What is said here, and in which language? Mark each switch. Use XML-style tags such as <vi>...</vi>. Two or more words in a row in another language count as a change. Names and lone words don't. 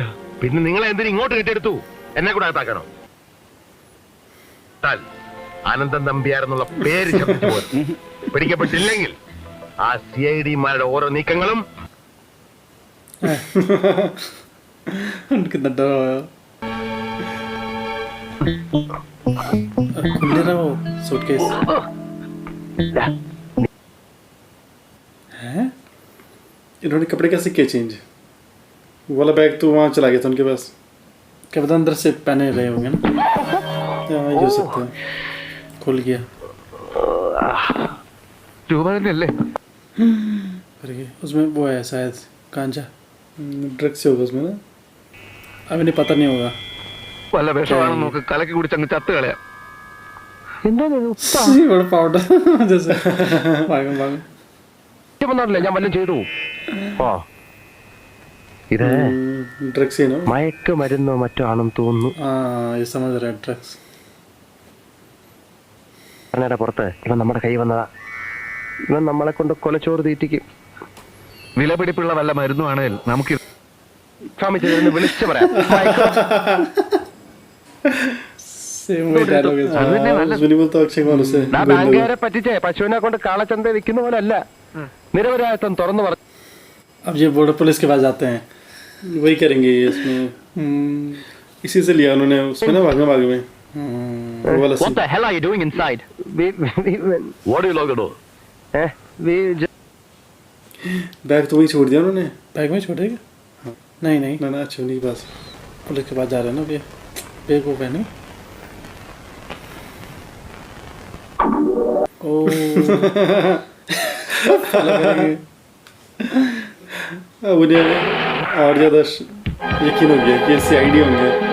<ml>പിന്നെ നിങ്ങളെ എന്തിനും ഇങ്ങോട്ട് കെട്ടിയെടുത്തു? എന്നെ കൂടെ അകത്താക്കണോ? ആനന്ദൻ നമ്പ്യാരെന്നുള്ള പേര് ശബ്ദിച്ചു പോലും പിടിക്കപ്പെട്ടില്ലെങ്കിൽ ആ CID-മാരുടെ ഓരോ നീക്കങ്ങളും എടുക്കുന്നുണ്ടോ?</ml> <hi>सूटकेस हैं? इन्होंने कपड़े कैसे किए चेंज? वो वाला बैग तो वहाँ चला गया था उनके पास, क्या पता अंदर से पहने रहे होंगे ना। हाँ, ये हो सकता है, खुल गया। उसमें वो है शायद कांचा, ड्रग्स से होगा उसमें ना, अभी नहीं पता नहीं होगा।</hi> <ml>വല്ല വിഷമാണെന്ന് നോക്ക്, കലക്കി കുടിച്ച് അങ്ങ് ചത്ത് കളയാം. പൗഡർ ഞാൻ വല്ലതും ചെയ്തു. ഓ ഇത് ഡ്രഗ്സ് മയക്ക് മരുന്നോ മറ്റോ ആണെന്ന് തോന്നുന്നു. ഡ്രഗ്സ് പറഞ്ഞാ പുറത്ത് ഇവൻ നമ്മുടെ കൈ വന്നതാ. ഇവൻ നമ്മളെ കൊണ്ട് കൊലച്ചോറ് തീറ്റിക്കും. വിലപിടിപ്പുള്ള വല്ല മരുന്നുമാണെങ്കിൽ നമുക്ക് വിളിച്ചു പറയാം. ബാങ്കുകാരെ പറ്റിച്ചേ പശുവിനെ കൊണ്ട് കാളച്ചന്ത വിൽക്കുന്ന പോലെ അല്ല, നിരപരാധിത്വം തുറന്നു പറഞ്ഞു.</ml> <hi>अब ये बॉर्डर पुलिस के पास जाते हैं, वही करेंगे इसमें। इसी से लिया उन्होंने उसमें ना, भाग में</hi> <en>What the hell are you doing inside? What do you look at?</en> <hi>बैग तो वही छोड़ दिया उन्होंने। बैग में छोड़ेगा? नहीं ना छोड़ने के पास पुलिस के पास जा रहे हैं ना भैया, बैग को पहने। अब उन्हें और ज़्यादा यकीन हो गया कि CID होंगे।</hi>